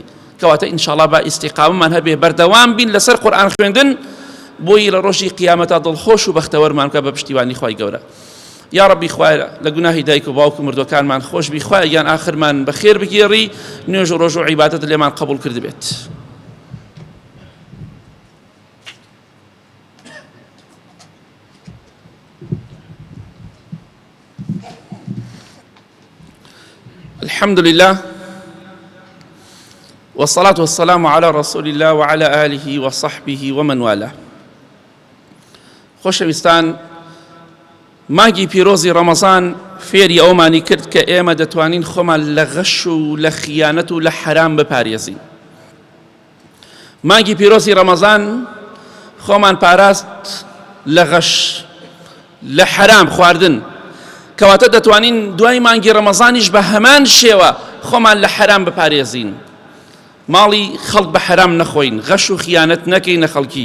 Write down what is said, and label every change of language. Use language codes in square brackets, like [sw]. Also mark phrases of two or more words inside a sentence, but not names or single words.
[ckb] کەواتە ئینشاءڵڵا با ئیستیقامەمان هەبێ بەردەوام بین لەسەر قورئان خوێندن بۆی لە ڕۆژی قیامەتە دڵخۆش و بەختەوەرمان بکە بە پشتیوانی خوای گەورە. [ar] یا ربی [ckb] خوایە لە گوناهی دایک و باوک و مردوەکانمان خۆش بی، خوایە گیان ئاخرمان بەخێر بگێڕی، نوێژ و ڕۆژ و عیبادەت لێمان قبوڵ کرد بێت. [ar] الحمد لله والصلاة والسلام على رسول الله وعلى آله وصحبه ومن والاه. [ckb] خۆشەویستان، مانگی پیرۆزی ڕەمەزان فێری ئەومانی کرد کە ئێمە دەتوانین خۆمان لە غەش و لە خیانەت و لە حەرام بپارێزین. مانگی پیرۆزی ڕەمەزان خۆمان پاراست لە غەش، لە حەرام خواردن، کەواتە دەتوانین دوای مانگی ڕەمەزانیش بە هەمان شێوە خۆمان لە حەرام بپارێزین، ماڵی خەڵک بە حەرام نەخۆین، غەش و خیانەت نەکەینە خەڵکی.